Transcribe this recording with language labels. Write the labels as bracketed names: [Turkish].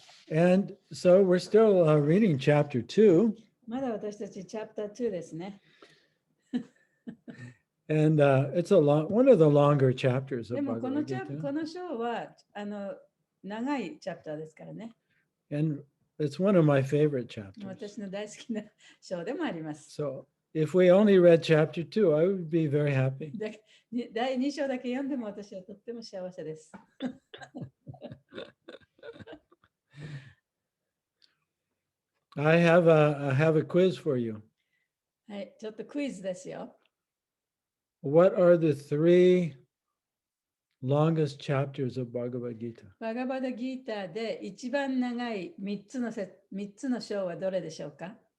[English] And so we're still reading chapter 2. [Japanese] まだ私たちチャプター2ですね。 [English] And it's one of the longer chapters [Japanese] で [English] of もこ Bhagavad [Japanese] の [English] Gita. [Japanese] 章は長いチャプターですからね。 [English] And it's one of my favorite chapters. [Japanese] 私の大好きな章でもあります。 [English] So if we only read chapter 2, I would be very happy. [Japanese] 第2章だけ読んでも私はとっても幸せです。 [English] I have a quiz for you. [Japanese] はい、ちょっとクイズですよ。 [English] What are the 3 longest chapters of Bhagavad Gita? [Japanese] バガバダギーターで一番長い3つの章はどれでしょうか？